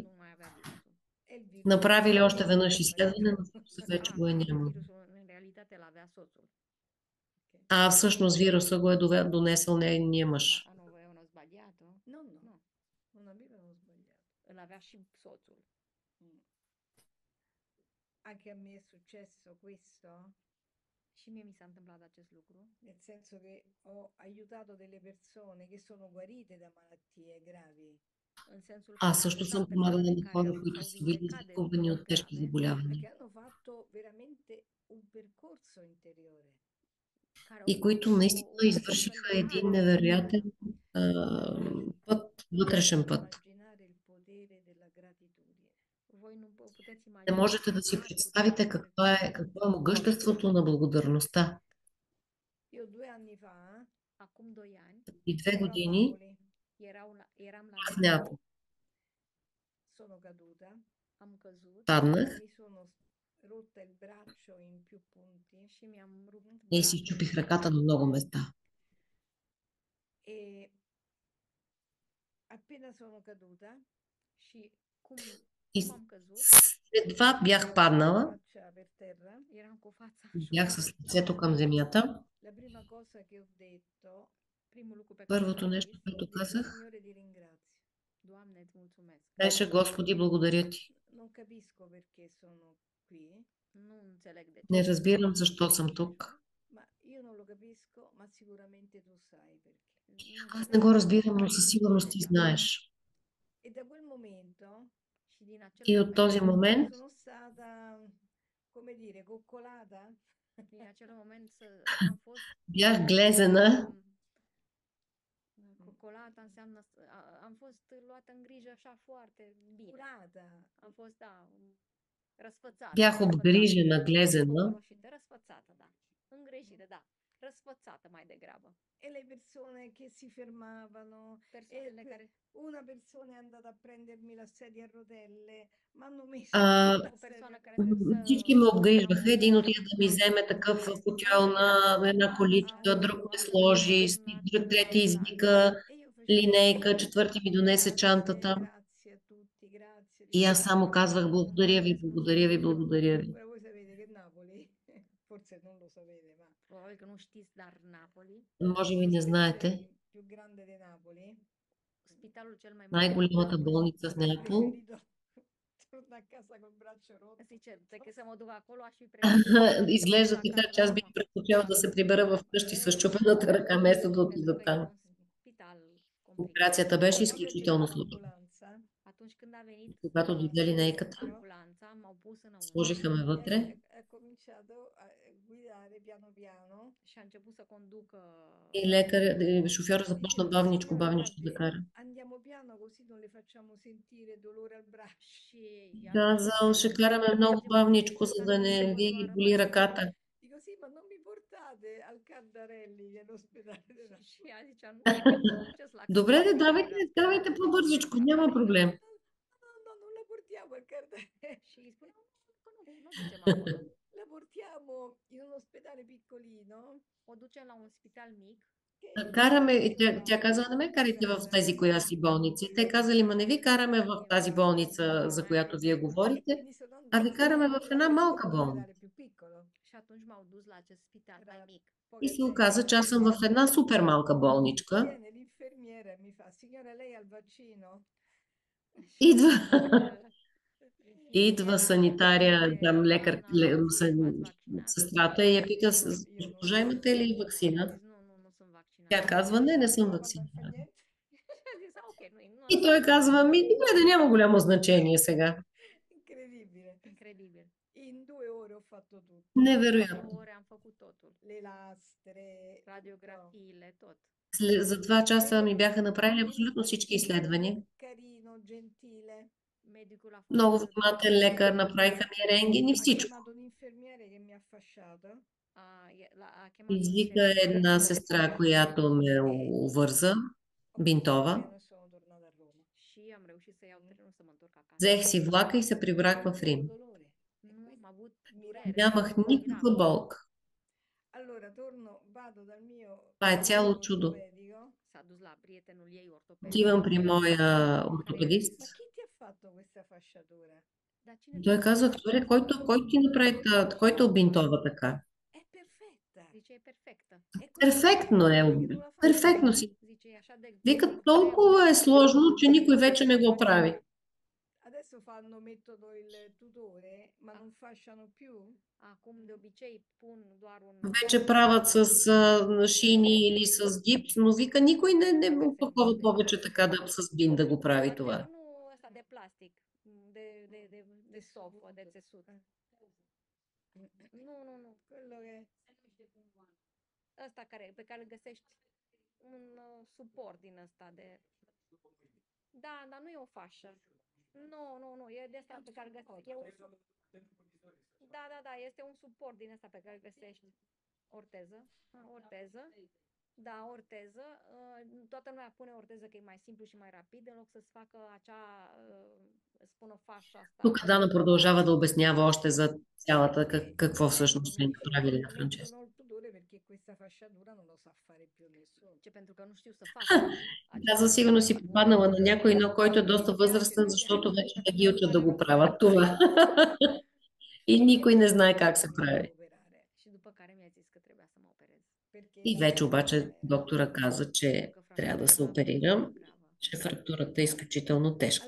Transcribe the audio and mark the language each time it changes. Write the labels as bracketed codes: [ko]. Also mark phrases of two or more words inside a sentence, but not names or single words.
[ro] nu mai avea virusul. [it] E il virus [bg] Направили още [it] non [bg] веднъж [it] c'era [bg] изследване, но [it] più. [bg] вируса вече Ah, го е [ro] și [bg] нямало. [ro] virusul în realitate îl avea soțul. Ok. [bg] А всъщност вируса го е донесъл нейния [it] Ma [bg] мъж. [it] non avevano sbagliato? No, no, No, non avevano sbagliato. [ro] îl avea și soțul. Mm. [it] Anche a me è successo questo, [ro] Și mie mi s-a întâmplat acest lucru, [it] nel senso che ho aiutato delle persone che sono guarite da malattie gravi. [ro] în sensul că [bg] Аз [ro] am [bg] също съм [ro] ajutat [bg] помагала [ro] persoane [bg] на [ro] care [bg] хора, които [ro] s-au [bg] са били [ro] vindecat de [bg] излекувани [ro] boli [bg] от тежки [ro] grave, [bg] заболявания [it] Perché hanno fatto veramente un percorso interiore. [ro] care au [bg] и [ro] făcut [bg] които наистина [ro] un fel [bg] извършиха [ro] de [bg] един [ro] har în [bg] невероятен [ro] viață. [bg] път, вътрешен път. [it] Immaginare il potere della gratitudine. [ro] Voi nu puteți [bg] Не [ro] imagina [bg] можете да [ro] ce [bg] си [ro] mare putere [bg] представите [ro] are [bg] какво е могъществото на благодарността. [it] Io 2 anni fa [ro] Acum 2 ani [bg] И 2 години [it] ero a Napoli, [ro] eram la [bg] в Napoli, Неапол [it] sono caduta, [ro] am căzut [bg] паднах [it] mi sono rotta il braccio in più punti [ro] și mi-am rupt [bg] и си [ro] brațul [bg] чупих [ro] în mai [bg] ръката [ro] multe [bg] на много [ro] părți [bg] места. [it] e appena sono caduta, [ro] și cum [bg] И [ro] am căzut, [bg] след това бях паднала, [it] faccia per terra, [ro] eram cu fața în [bg] бях [ro] jos. [bg] с лицето към земята. [it] la prima cosa che ho detto, [ro] Primul lucru pe care [bg] Първото [ro] l-am [bg] нещо, [ro] zis, [bg] което [it] ho detto, [bg] казах, [it] Signore, ti ringrazio. [ro] Doamne, îți mulțumesc. [bg] беше Господи, благодаря ти. [it] Non capisco perché sono qui, [ro] Nu înțeleg de ce [bg] Не [ro] sunt [bg] разбирам [ro] aici, [bg] защо съм тук. [it] ma io non lo capisco, ma sicuramente tu sai perché. [ro] nu [bg] Аз [ro] înțeleg [bg] не го [ro] de ce, [bg] разбирам, [ro] dar [bg] но [ro] știu [bg] със [ro] de [bg] сигурност [ro] ce, [bg] ти [ro] Doamne. [bg] знаеш. [it] E da quel momento [ro] Și din acel [bg] И от [ro] moment, [bg] този момент [it] sono stata, come dire, coccolata. [ro] din acel moment am fost [bg] бях глезена, [ro] cocolată, înseamnă am fost luată în grijă așa foarte bine. [it] Curata. [ro] Am fost, da, răsfățată, [bg] бях [ro] răsfățată. [bg] обгрижена, [ro] Nu [bg] глезена. [ro] cocoloșită, răsfățată, da. Îngrijită, da. Răsfățată mai degrabă. [it] E le persone che si fermavano, [ro] Persoanele e care... [it] una persona è andata a prendermi la sedia a rotelle, mi hanno messo [bg] А, [it] la [ro] O persoană [it] sedia a [ro] care [bg] всички [ro] să [bg] ме [ro] iau [bg] обгрижваха. Един [ro] un [bg] отиде да ми вземе такъв футюел на една количка, [ro] altul [bg] друг ме [ro] altul a venit [bg] сложи, [ro] cu un [bg] трети [ro] ambulans. [bg] извика [it] e io facevo [bg] линейка, четвърти ми донесе [it] grazie, [bg] чантата. [it] grazie a tutti, grazie, [bg] И аз само казвах благодаря ви, благодаря ви, благодаря ви. [it] Ora voi sapete che Napoli, forse non lo sapete, ma [ro] Probabil că nu știți, dar Napoli, [bg] Може би не [it] l'ospedale [bg] знаете, [it] più grande di Napoli, [ro] spitalul cel mai mare din най-голямата Napoli, [bg] болница в [it] avrei [bg] Неапол. [it] preferito tornare a casa col braccio rotto. [ro] zice, decât să mă duc acolo, aș fi preferit să mă [bg] Изглежда [ro] întorc [bg] така, [ro] acasă [bg] че [ro] la [bg] аз бих [ro] mama. [bg] предпочела да се прибера в къщи с чупената ръка, вместо да [ro] Pentru [bg] отида [ro] că e [bg] там. [ro] un spital complicat. [bg] Операцията беше [it] Quando è [bg] изключително [it] venuta [bg] сложна. [it] l'ambulanza, [ro] Atunci când a venit [bg] Когато дойде линейката, [ro] ambulanța, m-au pus înăuntru [bg] сложиха ме вътре [it] ha cominciato a guidare piano piano. [ro] și a început să conducă [bg] и шофьора започна [it] Diceva, [bg] бавничко, [it] signora, [bg] бавничко да [it] guardi, [bg] кара. [it] andiamo piano così non le facciamo sentire dolore al braccio. [ro] și i-a [bg] Казал, ще караме много бавничко, за да не ви боли ръката. [it] Dico sì, ma non mi portate al Cardarelli, che è l'ospedale della [ro] și ea zicea, nu mă duceți la [bg] Добре, де, [ro] Cardarelli, [bg] давайте, [ro] la [bg] давайте [ro] spitalul [bg] по-бързичко, [ro] la [bg] няма [ro] Carilă. [bg] проблем. [it] No, no, non la portiamo al Cardarelli. [ro] Și îi spune, că nu ducem acolo. [it] La portiamo in un ospedale piccolino [ro] O ducem la un spital mic, [it] che [bg] Караме, [it] non [bg] и тя, [it] so, [bg] тя казала, не ме карайте в [it] Sara. [bg] тези коя си болници. Те казали, ма не ви караме в тази болница, за която вие [it] E [bg] говорите, [it] quindi sono [bg] а ви [it] andata [bg] караме в една [it] in un [bg] малка болница. [it] ospedale più piccolo. [ro] și atunci m-au dus la acest spital mai [it] Era [ro] mic. [bg] И [it] poca [bg] се [it] gente. [bg] оказа, че аз съм в една супер малка болничка. [it] Viene l'infermiera e mi fa, signora, lei ha il vaccino? [bg] Идва, идва [ro] Infirmiera [bg] санитария, [ro] zice, [bg] там лекар, [ro] doamna, v-ați vaccinat? [bg] сестрата и я пита, [it] No, io non [bg] госпожа, [it] sono [bg] имате ли [ro] Și a [bg] вакцина? [ro] zis, nu sunt vaccinat. [bg] Тя казва, не, не съм [it] No, ma non fa [bg] вакцинирана. [it] niente. [ro] Și a zis, ok, nu [bg] И той казва, ми, добре, да няма голямо значение сега. [it] Incredibile. [ro] Incredibil. [it] In 2 ore ho fatto tutto. [bg] Невероятно. [ro] 2 ore am făcut totul. [it] Le lastre, [ro] Radiografiile, tot. [bg] За 2 часа ми бяха [it] È [bg] направили [it] venuto [bg] абсолютно всички изследвания. [it] carino, gentile, [ro] Medicul a fost [bg] Много [ro] de [bg] внимателен [ro] acord. [bg] лекар, направиха ми рентген и [it] Ha [bg] всичко. [it] chiamato un infermiere che mi ha fasciato Ha chiamato un [bg] Извика [it] infermiere [bg] една сестра, която ме [it] e [bg] увърза, [it] ho preso il [bg] бинтова. [it] treno e sono tornata a Roma. [ro] și am reușit să iau trenul să mă întorc acasă. [bg] Взех си влака и се прибрах [it] Non [bg] в [it] avevo [bg] Рим. [it] dolore. E [ro] Nu am [it] questo [ro] avut [it] è [ro] durere, [bg] Нямах никаква [ro] miracol. [bg] болка. [it] Allora vado dal mio [bg] Това е цяло [it] amico [bg] чудо. [it] ortopedico. [ro] S-a dus la prietenul ei ortoped, [bg] Отивам при моя [ro] care i-a [bg] ортопедист. [it] Ma chi ti ha fatto questa fasciatura? [ro] Dar cine [bg] И [ro] ți-a [bg] той [ro] făcut [bg] каза, [ro] fascia? [bg] кой ти направи, който обинтова така? [it] È perfetta. [ro] Zice, e perfectă. [it] È così [bg] Перфектно е. [it] semplice che non la fanno [bg] Перфектно [it] più. [bg] си. [ro] Zice, e așa de [bg] Вика, [ro] greu [bg] толкова е сложно, че никой вече не го прави. [it] Adesso fanno metodo il tutore, ma non fasciano più. [ro] Acum, de obicei, pun doar un... [bg] Вече правят с шини или с гипс, но вика, никой не опакова повече така да с бин да го прави [ro] Dar [bg] това. [ro] nu ăsta de plastic, de sofă, de țesut. Nu. Quello che... Ăsta pe care îl găsești un suport din ăsta de... Da, dar nu e o fașă. Nu, e de asta pe care îl găsești. Da, este un suport din ăsta pe care îl găsești. Orteză. Da, orteză. Toată lumea pune orteză că e mai simplu și mai rapid, în loc să-ți facă acea, spună fașa asta. [bg] Тук Дана продължава да обяснява още за цялата, какво всъщност са [it] non [bg] им [it] mi [bg] направили на [it] mettono [bg] Франческа. [it] il tutore perché questa fasciatura non lo sa fare più nessuno. [ro] Pentru că nu știu să facă [bg] Каза, сигурно си попаднала на някой, но който е доста възрастен, защото вече не ги учат да го правят това. И никой не знае как се прави. [ro] Și după care mi-a zis că trebuia să mă operez. [bg] И вече обаче доктора каза, че трябва да се оперирам, че фрактурата е изключително тежка.